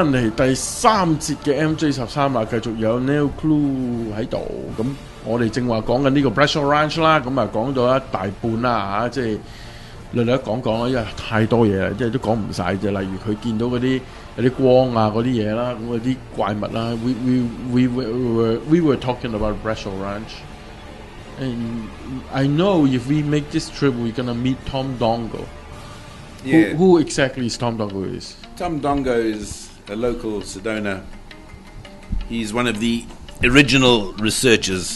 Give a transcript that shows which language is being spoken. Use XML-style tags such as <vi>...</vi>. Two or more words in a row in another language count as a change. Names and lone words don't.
<yue>嚟第3節嘅 MJ13啦，繼續有 Neil Clue 喺度。咁我哋正話講緊呢個 Bradshaw Ranch 啦，咁啊講咗一大半啦嚇，即係略略講講啦，因為太多嘢啦，即係都講唔晒啫。例如佢見到嗰啲有啲光啊嗰啲嘢啦，咁嗰啲怪物啦。</yue> <en>We were talking about Bradshaw Ranch, and I know if we make this trip, we're gonna meet Tom Dongo. Yeah. Who exactly is Tom Dongo is? Tom Dongo is a local Sedona. He's one of the original researchers.</en>